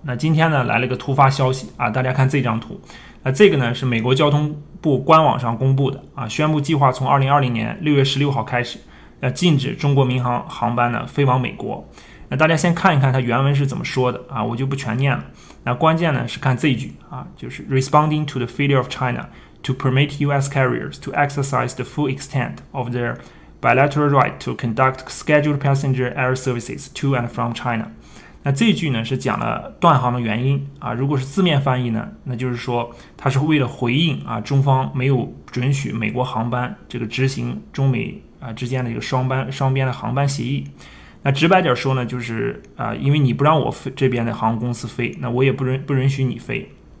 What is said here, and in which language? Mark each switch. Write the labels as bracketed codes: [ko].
[zh] 那今天呢来了个突发消息啊，大家看这张图，这个呢是美国交通部官网上公布的啊，宣布计划从2020年6月16号开始，禁止中国民航航班呢飞往美国。那大家先看一看它原文是怎么说的啊，我就不全念了。那关键呢是看这一句啊，就是 [en] Responding to the failure of China to permit U.S. carriers to exercise the full extent of their bilateral right to conduct scheduled passenger air services to and from China。 [zh] 那这一句呢是讲了断航的原因啊，如果是字面翻译呢，那就是说它是为了回应啊中方没有准许美国航班这个执行中美之间的一个双边的航班协议。那直白点说呢，就是因为你不让我这边的航空公司飞，那我也不允许你飞。